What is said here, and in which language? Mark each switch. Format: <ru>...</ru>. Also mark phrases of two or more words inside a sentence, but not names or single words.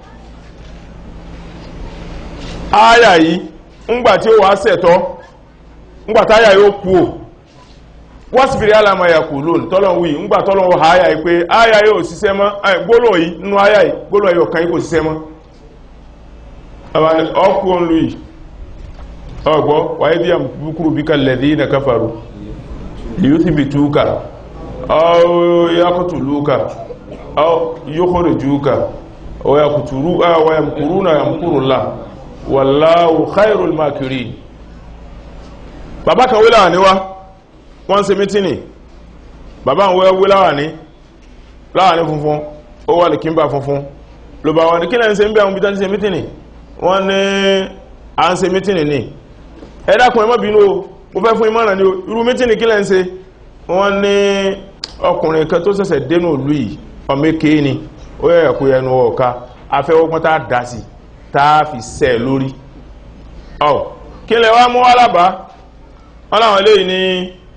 <yo>áyà yìí ńgbà tí ó wà sẹ̀tọ́ ńgbà táyà yóò kú ò</yo> <ar>واصبر على ما يقولون</ar> <yo>tọ́lọ̀ wí ńgbà tọ́lọ̀ wọ áyà yìí pé áyà yóò ṣiṣẹ́ mọ́ gbólóhùn yìí nínú áyà yìí gbólóhùn yìí ọ̀kan yìí kò ṣiṣẹ́ mọ́ ọkù olú yìí ọgbọ́ wáyé bí àmúkúrú bí kàlẹ̀dí na káfàrú</yo> <ar>ليثبتوك أو يقتلوك أو يخرجوك أو يمكرون يمكر الله والله خير الماكرين</ar> <yo>bàbá kan wíláwà ní wá wọ́n ṣe mítínì bàbá ń wíláwà ní funfun ó wà lè kí ń bá funfun ló bá wọn ní kí lẹ́yìn ṣe ń bí àwọn bítá ṣe mítínì wọ́n ní à ń ṣe mítìnì ní ẹ dákun ẹ má bínú o mo fẹ́ fún ìmọ̀ràn ní o irú mítìnì kí lẹ́ ń ṣe wọ́n ní ọkùnrin kan tó ṣẹ̀ṣẹ̀ dénú ìlú yìí ọmọ èké ni ó yẹ ẹ̀kú ẹnu ọ̀ka afẹ́wọ́gbọ́n tá a dá sí tá a fi sẹ́ lórí ọ̀ kí lẹ wá mú wá lábàá wọn láwọn eléyìí ní</yo>